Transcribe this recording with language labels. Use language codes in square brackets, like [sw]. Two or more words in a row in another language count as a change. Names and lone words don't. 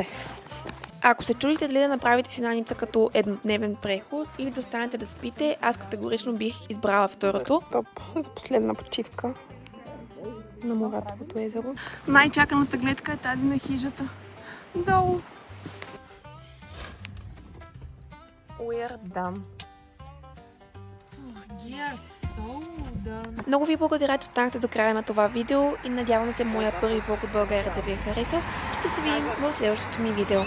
[bg] Ако се чудите дали да направите Синаница като еднодневен преход или да останете да спите, аз категорично бих избрала второто. Стоп за последна почивка на Муратовото езеро. Най-чаканата гледка е тази на хижата. Долу. [en] We are done. [bg] Много ви благодаря, че останахте до края на това видео и надявам се моя първи влог от България да ви е харесал. Ще се видим в следващото ми видео.